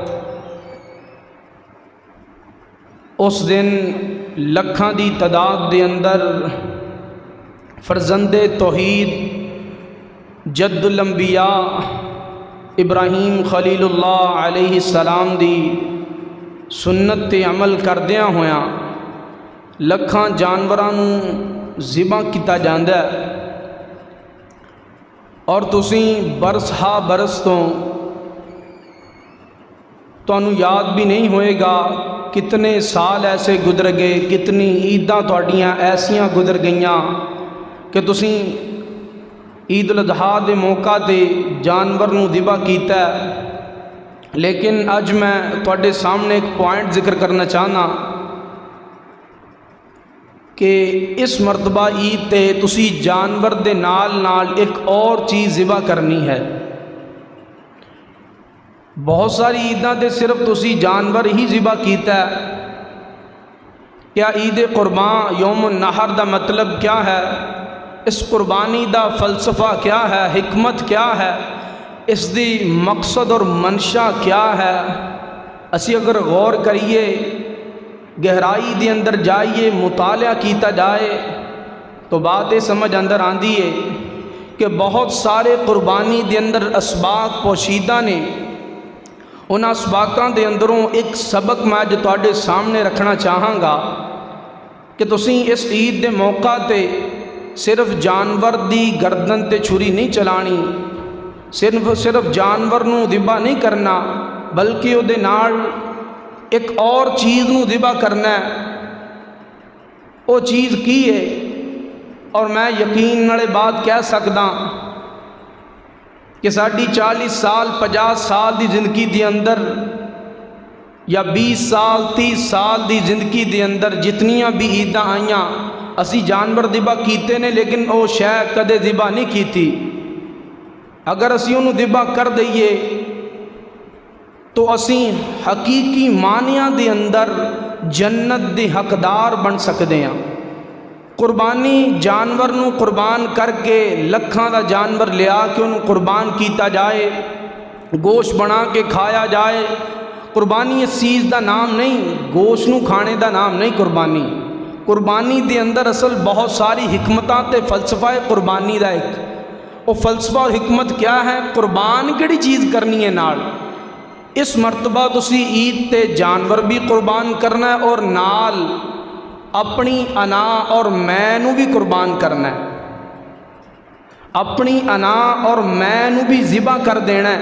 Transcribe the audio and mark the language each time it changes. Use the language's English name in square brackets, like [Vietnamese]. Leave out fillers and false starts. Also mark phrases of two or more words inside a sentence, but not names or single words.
[Punjabi] اس دن لکھاں دی تعداد دے اندر فرزند توحید جد الانبیاء ابراہیم خلیل اللہ [Arabic] علیہ السلام [Punjabi] دی سنت تے عمل کردیاں ہویاں لکھاں جانوراں نوں ذبح کیتا جاندا ہے، اور تسی برس ہا برس تانوں یاد بھی نہیں ہوئے گا کتنے سال ایسے گزر گئے، کتنی عیداں تہاڈیاں ایسیاں گزر گئیاں کہ تسی عید الاضحیٰ دے موقع تے جانور نوں ذبح کیتا ہے۔ لیکن اج میں تواڈے سامنے ایک پوائنٹ ذکر کرنا چاہنا کہ اس مرتبہ عید تے تسی جانور دے نال نال ایک اور چیز ذبح کرنی ہے۔ بہت ساری عیداں تے صرف تسی جانور ہی ذبح کیتا ہے، کیا عید قربان یوم النحر دا مطلب کیا ہے؟ اس قربانی دا فلسفہ کیا ہے؟ حکمت کیا ہے؟ اس دی مقصد اور منشا کیا ہے؟ اسی اگر غور کریے، گہرائی دے اندر جائیے، مطالعہ کیتا جائے تو بات یہ سمجھ اندر آندی ہے کہ بہت سارے قربانی دے اندر اسباق پوشیدہ نے۔ ان اسباقاں دے اندروں ایک سبق میں اج تواڈے سامنے رکھنا چاہاں گا کہ تسی اس عید دے موقع تے صرف جانور دی گردن تے چھری نہیں چلانی، صرف جانور نوں ذبح نہیں کرنا، بلکہ او دے نال ایک اور چیز نوں ذبح کرنا ہے۔ وہ چیز کی ہے؟ اور میں یقین نالے بات کہہ سکدا کہ ساڈی 40 سال 50 سال دی زندگی دے اندر یا 20 سال 30 سال دی زندگی دے اندر جتنیاں بھی عیداں آئیاں اسی جانور ذبح کیتے نے، لیکن وہ شے کدے ذبح نہیں کیتی۔ اگر اسی انہوں ذبح کر دئیے تو اسی حقیقی معنیاں دے اندر جنت دے حقدار [Urdu] بن سکتے ہیں۔ [Punjabi] قربانی جانور نو قربان کر کے لکھاں دا جانور لیا کے انہوں قربان کیتا جائے، گوشت بنا کے کھایا جائے، قربانی اس چیز دا نام نہیں، گوشت نو کھانے دا نام نہیں قربانی۔ قربانی دے اندر اصل بہت ساری حکمتاں تے فلسفہ ہے قربانی دا ایک، وہ فلسفہ اور حکمت کیا ہے؟ قربان کیڑی چیز کرنی ہے نال؟ اس مرتبہ تسی عید تے جانور بھی قربان کرنا ہے اور نال اپنی انا اور میں نو بھی قربان کرنا ہے، اپنی انا اور میں نو بھی ذبح کر دینا ہے۔